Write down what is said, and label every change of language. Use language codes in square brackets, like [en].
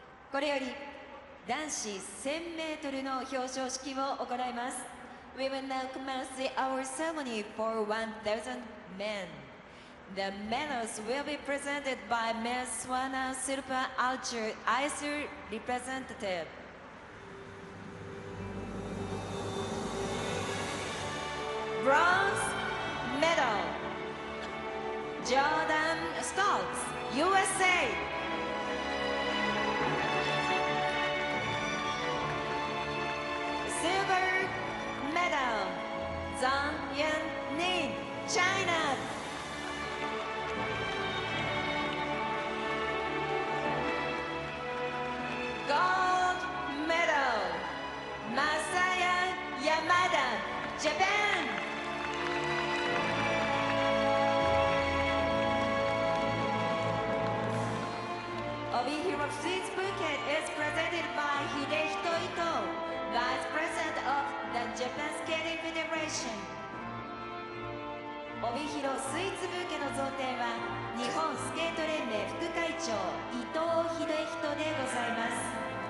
[ja] これより男子 1000m の表彰式を行います。 [en] We will now commence our ceremony for 1000 men. The medals will be presented by Ms. Swana Silva Archer, ICE representative. Bronze medal, Jordan Stokes, USA. Silver medal, Zhang Yan-nin, China. Gold medal, Masaya Yamada, Japan. Obihiro Sweets Bouquet is presented by Hidehito Ito, Vice President of the Japan Skating Federation. [ja] 帯広スイーツブーケの贈呈は日本スケート連盟副会長伊藤秀人でございます。